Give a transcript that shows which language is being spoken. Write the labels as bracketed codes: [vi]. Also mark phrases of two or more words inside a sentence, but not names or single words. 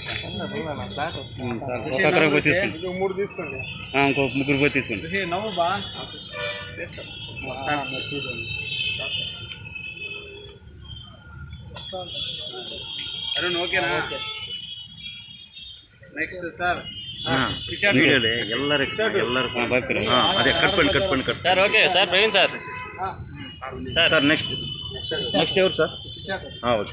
[te] తీసుకోండి, 3 తీసుకోండి. ఇంకో 3 పోయి తీసుకోండి. నవ్వు బా అరుణ్ ఓకేనా? [en] next sir [kn] ಎಲ್ಲರೂ ಅದೇ ಕಟ್ಕೊಂಡು ಸರ್. [en] okay sir, [kn] ಪ್ರವೀಣ್ ಸರ್. [en] sir next [te] ఎవరు సార్? ఓకే